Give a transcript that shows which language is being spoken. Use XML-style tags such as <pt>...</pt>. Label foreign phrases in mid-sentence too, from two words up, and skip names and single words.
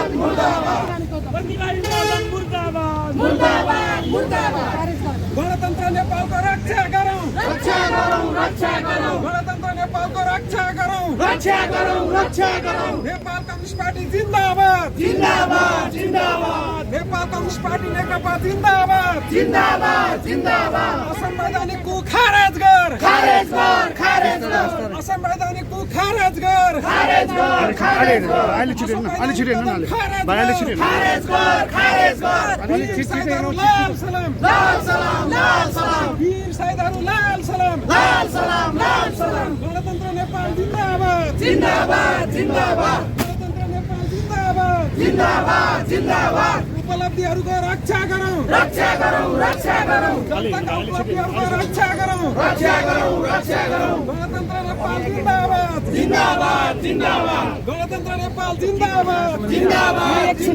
<ne>मुर्दाबाद प्रतिगामी मुर्दाबाद मुर्दाबाद मुर्दाबाद गणतन्त्र नेपालको रक्षा गरौँ रक्षा गरौँ रक्षा गरौँ गणतन्त्र नेपालको रक्षा गरौँ रक्षा गरौँ रक्षा गरौँ नेपाल कम्युनिस्ट पार्टी जिन्दाबाद जिन्दाबाद जिन्दाबाद नेपाल कम्युनिस्ट पार्टी नेकपा जिन्दाबाद जिन्दाबाद जिन्दाबाद असंवैधानिकको खारेज गर खारेज गर खारेज गर असंवैधानिकको खारेज गर खारेज गर खारेज गर अहिले छिटेन खारेज गर खारेज गर लाल सलाम लाल सलाम लाल सलाम वीर शहीदहरु लाल सलाम लाल सलाम लाल सलाम गणतन्त्र नेपाल जिन्दाबाद जिन्दाबाद जिन्दाबाद गणतन्त्र नेपाल जिन्दाबाद जिन्दाबाद जिन्दाबाद उपलब्धिहरुको रक्षा गरौँ रक्षा गरौँ रक्षा गरौँ उपलब्धिहरुको रक्षा गरौँ रक्षा गरौँ रक्षा गरौँ गणतन्त्र नेपाल जिन्दाबाद जिन्दाबाद जिन्दाबाद गणतन्त्र नेपाल जिन्दाबाद जिन्दाबाद</ne>